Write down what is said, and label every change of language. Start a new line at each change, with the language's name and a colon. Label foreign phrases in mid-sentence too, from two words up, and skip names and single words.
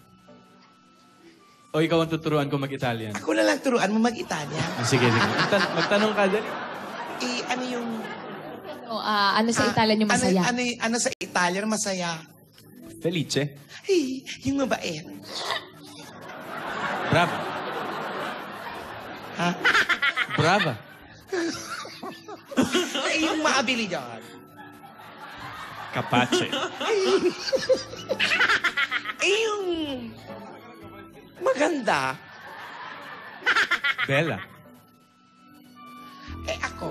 Filipino: O ikaw ang tuturuan ko mag-Italian. Ako na lang turuan mo mag-Italian. Sige. Magtanong ka dali. Ano yung... Ano sa Italian yung masaya? Ano sa Italian masaya? Felice. Ay, yung mabait. Brava. Ha? Brava. Ay, yung maabilidad. Kapache. Ay, yung... maganda. Bella. Ako.